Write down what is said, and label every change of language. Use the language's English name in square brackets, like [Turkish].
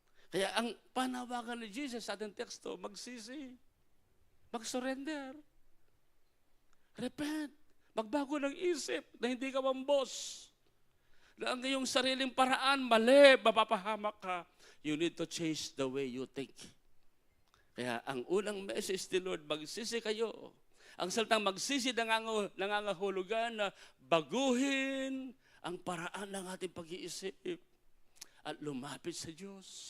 [Filipino] Kaya ang panawagan ni Jesus sa ating teksto, magsisi, mag-surrender, repent, magbago ng isip na hindi ka mambos. Na ang iyong sariling paraan, mali, mapapahamak ka. [English] You need to change the way you think. [Filipino] Kaya ang unang message ni Lord, magsisi kayo. Ang salitang magsisi nangangahulugan na baguhin ang paraan ng ating pag-iisip at lumapit sa Diyos.